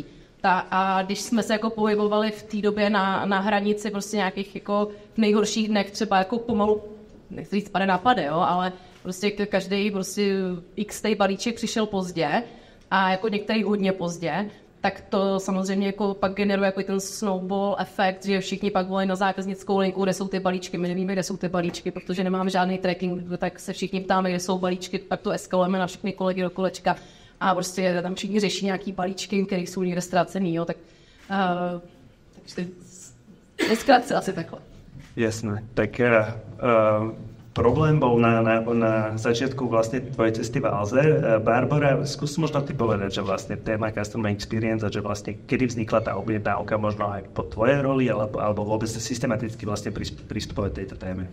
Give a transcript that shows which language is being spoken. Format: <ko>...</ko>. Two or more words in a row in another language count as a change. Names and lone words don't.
<cs>A když jsme se jako pohybovali v té době na hranici prostě nějakých jako v nejhorších dnech třeba jako pomalu, nechci říct pade na pade, jo, ale prostě každý prostě x balíček přišel pozdě a jako některý hodně pozdě, tak to samozřejmě jako pak generuje jako ten snowball efekt, že všichni pak volají na zákaznickou linku, kde jsou ty balíčky, my nevíme, kde jsou ty balíčky, protože nemáme žádný tracking, tak se všichni ptáme, kde jsou balíčky, pak to eskalujeme na všechny kolegy do kolečka. A prostě tam všichni řeší nějaký balíčky, které jsou někde ztracený, jo, tak neskrátce asi takhle.</cs> <sk>Jasné, tak problém bol na začiatku vlastne tvojej cesty v Alze. Barbara, skús možno ty povedať, že vlastne téma</sk> <en>Customer Experience</en> <sk>a že vlastne kedy vznikla tá objednávka, možno aj po tvojej roli, alebo vôbec systematicky vlastne pristupovať tejto téme.</sk>